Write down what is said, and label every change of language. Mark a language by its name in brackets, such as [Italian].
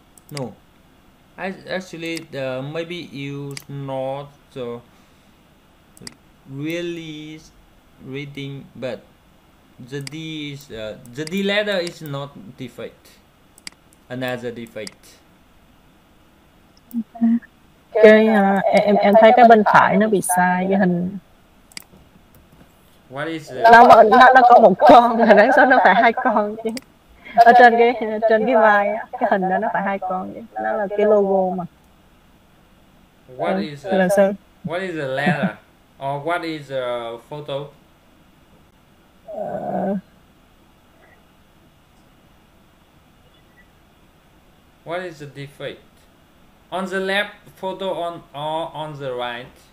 [English] No. Actually, maybe you not really reading, but the D is the D letter is not defect. Another defect. [Vietnamese] Cái em thấy cái bên phải nó bị sai cái hình. [English] What is [Vietnamese] Nó có một con, mà đáng số nó phải hai con chứ. Ở trên cái vai á, cái hình đó nó phải hai con chứ. Nó là cái logo mà. [English] What is the letter or what is a photo? What is the defect? On the left photo or on the right?